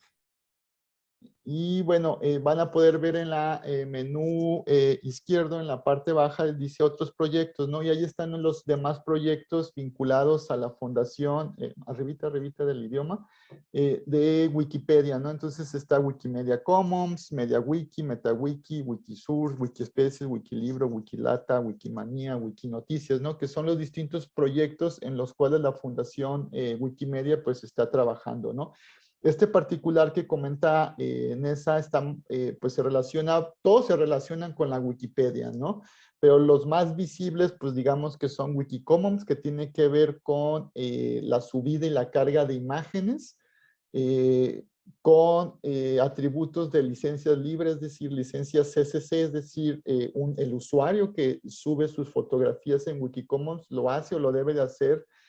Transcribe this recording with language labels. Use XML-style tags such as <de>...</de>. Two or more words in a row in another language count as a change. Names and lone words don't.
<es>Y bueno, van a poder ver en la menú izquierdo, en la parte baja, dice otros proyectos, ¿no? Y ahí están los demás proyectos vinculados a la fundación, arribita del idioma, de Wikipedia, ¿no? Entonces está Wikimedia Commons, MediaWiki, MetaWiki, Wikisource, Wikispecies, Wikilibro, Wikilata, Wikimania, Wikinoticias, ¿no? Que son los distintos proyectos en los cuales la fundación Wikimedia pues está trabajando, ¿no? Este particular que comenta Nessa, pues todos se relacionan con la Wikipedia, ¿no? Pero los más visibles, pues digamos que son Wikicommons, que tiene que ver con la subida y la carga de imágenes, con atributos de licencias libres, es decir, licencias CCC, es decir, el usuario que sube sus fotografías en Wikicommons lo hace o lo debe de hacer</es>